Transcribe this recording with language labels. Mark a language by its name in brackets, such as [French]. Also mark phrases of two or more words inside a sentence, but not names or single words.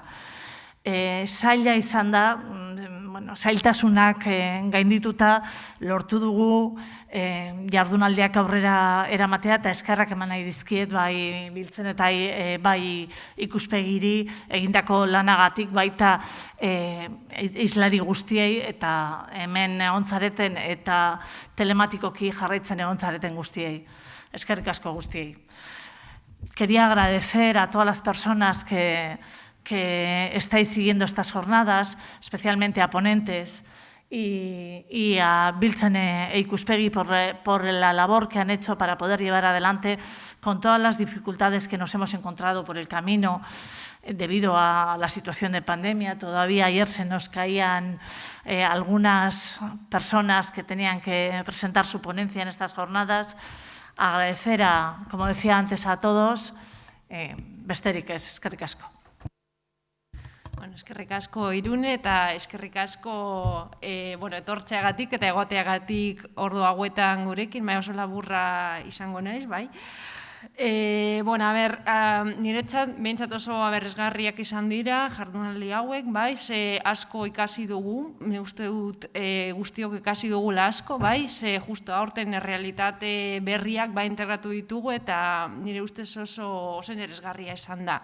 [Basque] Zaila izan da, zailtasunak gaindituta lortu dugu jardunaldiak aurrera eramatea eta eskerrak eman nahi dizkiet bai biltzen eta bai ikuspegiri egindako lanagatik baita islari guztiei eta hemen egontzareten eta telematikoki jarraitzen egontzareten guztiei. Eskerrik asko guztiei. [Spanish] Quería agradecer a todas las personas que estáis siguiendo estas jornadas, especialmente a ponentes y a Biltzen e Ikuspegi por la labor que han hecho para poder llevar adelante con todas las dificultades que nos hemos encontrado por el camino debido a la situación de pandemia. Todavía ayer se nos caían algunas personas que tenían que presentar su ponencia en estas jornadas. Agradecer, como decía antes, a todos. [Basque] Besterik ez, eskerrik asko. Eskerrik asko Irune eta eskerrik asko etortzeagatik eta egoteagatik ordu hauetan gurekin, oso laburra izango naiz, bai. Niretzat behintzat oso aberasgarriak izan dira jardunaldi hauek, bai, ze asko ikasi dugu, uste dut guztiok ikasi dugula asko, bai, ze justo aurten errealitate berriak integratu ditugu eta nire ustez oso interesgarria izan da.